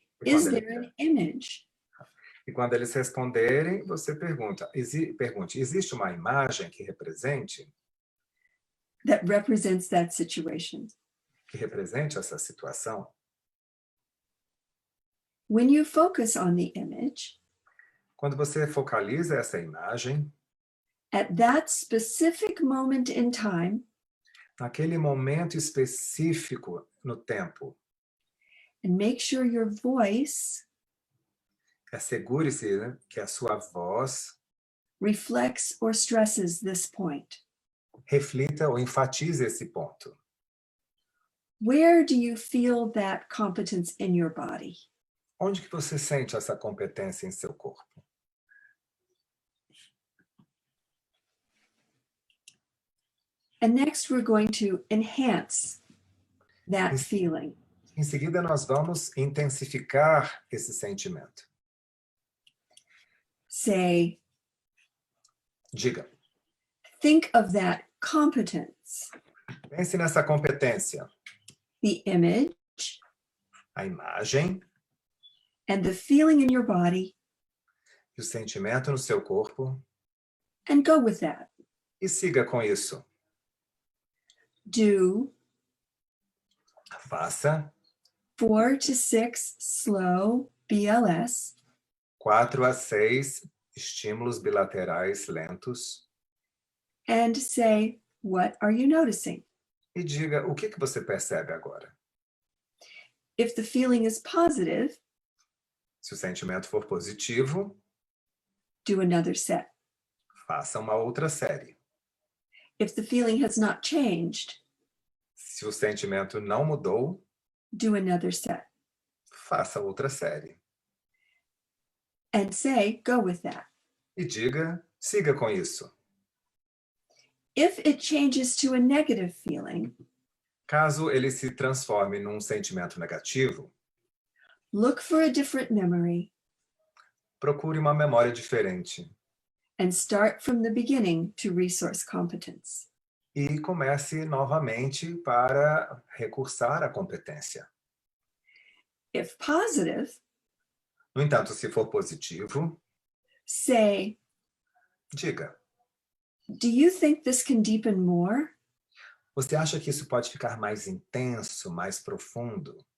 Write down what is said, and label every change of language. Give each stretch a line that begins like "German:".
Portuguese: E
English: is
Portuguese: quando,
English: there an image?
Portuguese: e quando eles responderem, você pergunte, existe uma imagem que represente
English: That represents that situation?
Portuguese: essa situação?
English: When you focus on the image,
Portuguese: Quando você focaliza essa imagem,
English: at that specific moment in time,
Portuguese: naquele momento específico no tempo,
English: and make sure your voice
Portuguese: assegure-se, né, que a sua voz
English: reflects or stresses this point.
Portuguese: reflita ou enfatize esse ponto.
English: Where do you feel that competence in your body?
Portuguese: Onde que você sente essa competência em seu corpo?
English: And next, we're going to enhance that Yes. feeling.
Portuguese: Em seguida, nós vamos intensificar esse sentimento.
English: Say,
Portuguese: Diga,
English: think of that competence,
Portuguese: pense nessa competência,
English: the image,
Portuguese: a imagem
English: and the feeling in your body,
Portuguese: e o sentimento no seu corpo,
English: and go with that.
Portuguese: e siga com isso.
English: Do
Portuguese: Faça
English: 4 to 6 slow BLS,
Portuguese: 4 a 6 estímulos bilaterais lentos
English: and say, what are you noticing?
Portuguese: e diga o que você percebe agora.
English: If the feeling is positive,
Portuguese: Se o sentimento for positivo,
English: do another set.
Portuguese: faça uma outra série.
English: If the feeling has not changed,
Portuguese: Se o sentimento não mudou,
English: do another set.
Portuguese: faça outra série.
English: And say, go with that.
Portuguese: E diga, siga com isso.
English: If it changes to a negative feeling,
Portuguese: Caso ele se transforme num sentimento negativo,
English: look for a different memory
Portuguese: procure uma memória diferente
English: and start from the beginning to resource competence.
Portuguese: e comece novamente para recursar à competência.
English: If positive,
Portuguese: No entanto, se for positivo,
English: say,
Portuguese: diga,
English: do you think this can deepen more?
Portuguese: você acha que isso pode ficar mais intenso, mais profundo?